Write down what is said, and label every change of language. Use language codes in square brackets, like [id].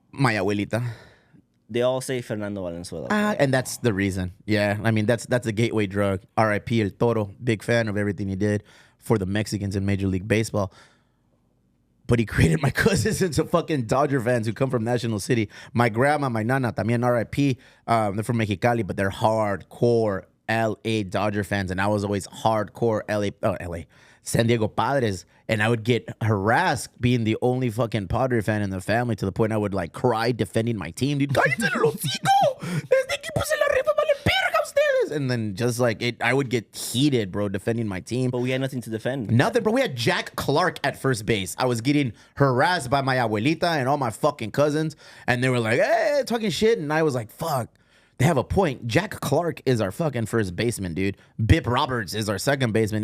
[en] My abuelita. They all say Fernando Valenzuela. And that's the reason. Yeah, I mean, that's a gateway drug. R.I.P. El Toro. Big fan of everything he did for the Mexicans in Major League Baseball. But he created my cousins into fucking Dodger fans who come from National City. My grandma, my nana, [es] también [en] R.I.P. They're from Mexicali, but they're hardcore L.A. Dodger fans. And I was always hardcore L.A. San Diego Padres, and I would get harassed being the only fucking Padre fan in the family, to the point I would like cry defending my team, dude. [es] ¡Cállense el hocico! Este equipo se la rifa, vale verga ustedes! [en] And then just like I would get heated, bro, defending my team. But we had nothing to defend. Nothing, bro. We had Jack Clark at first base. I was getting harassed by my abuelita and all my fucking cousins, and they were like, hey, talking shit, and I was like, fuck. They have a point. Jack Clark is our fucking first baseman, dude. Bip Roberts is our second baseman.